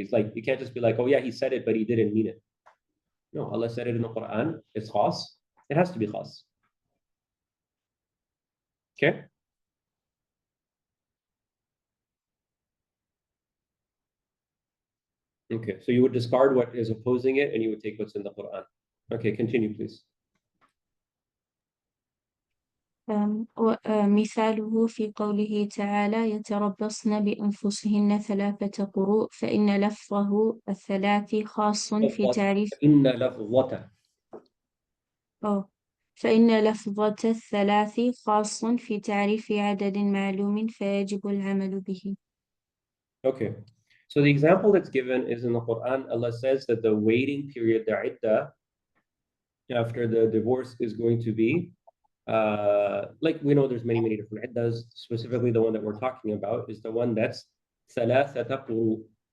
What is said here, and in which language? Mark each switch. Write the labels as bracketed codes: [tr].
[en] It's like, you can't just be like, oh yeah, He said it, but He didn't mean it. No, Allah said it in the Quran. It's khas. It has to be khas. Okay? Okay, so you would discard what is opposing it and you would take what's in the Quran. Okay, continue, please. [ar] مثاله في قوله تعالى يتربصن بأنفسهن ثلاثة قروء فإن لفظه الثلاث خاص في تعريف إن لفظته. فإن لفظة الثلاث خاص في تعريف عدد معلوم فيجب العمل به. [en] Okay, so the example that's given is in the Quran. Allah says that the waiting period, the iddah, after the divorce is going to be, like we know there's many different iddahs. Specifically, the one that we're talking about is the one that's [ar] ثلاثة قروء.